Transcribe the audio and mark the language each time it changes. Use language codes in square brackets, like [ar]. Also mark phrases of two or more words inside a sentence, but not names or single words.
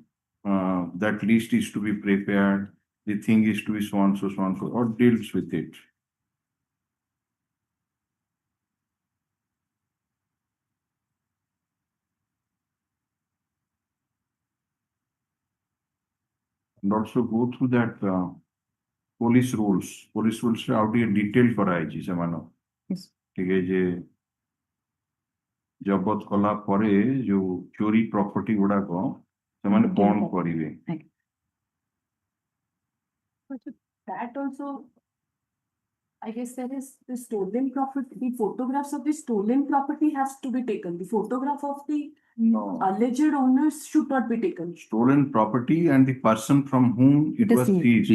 [en] That list is to be prepared. The thing is to be so and so, or deals with it. And also go through that police rules. Police rules [or] ରେ ଆଉ ଟିକେ detail କରାଯାଇଛି ସେମାନ [en] Yes. [or] ଟିକେ ଯେ ଜବତ କଲା ପରେ ଯୋଉ ଚୋରି ପ୍ରପର୍ଟି ଗୁଡାକ ସେମାନେ କଣ କରିବେ? [en] But that also, I guess there is the stolen property, the photographs of the stolen property has to be taken. The photograph of the alleged owners should not be taken. Stolen property and the person from whom it was seized.